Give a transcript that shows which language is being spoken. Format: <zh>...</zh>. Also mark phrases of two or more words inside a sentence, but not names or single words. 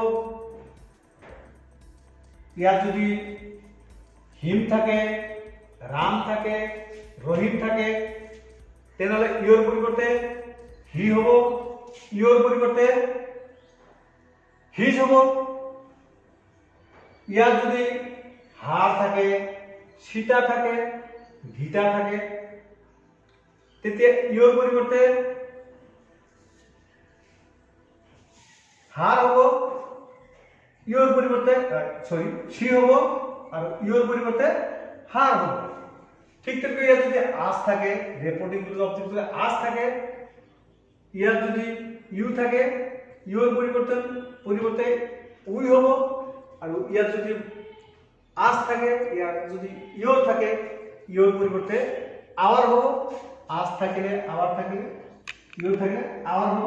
<as>ইয়াত যদি হিম থাকে রাম থাকে রহিম থাকে তেনেহলে ইউৰ পৰিৱৰ্তে হি হ'ব ইউৰ পৰিৱৰ্তে হিজ হ'ব ইয়াত যদি হার থাকে, সিটা থাকে, ভিটা থাকে, তেতিয়া ইয়ৰ পৰিৱৰ্তে হার হব, ইয়ৰ পৰিৱৰ্তে সি হব আৰু ইয়ৰ পৰিৱৰ্তে হার হব। ঠিক তেনেকৈ ইয়াত যদি আজ থাকে,</as> <en>reporting clause object</en> <as>আজ থাকে, ইয়াত যদি ইউ থাকে, ইউৰ পৰিৱৰ্তে উই হব, আৰু ইয়াত যদি আজ থাকে, ইয়াত যদি ইয়ৰ থাকে, ইয়ৰ পৰিৱৰ্তে আৱাৰ হব। আজ থাকিলে আৱাৰ থাকিলে, ইয়ৰ থাকিলে আৱাৰ হব।</as>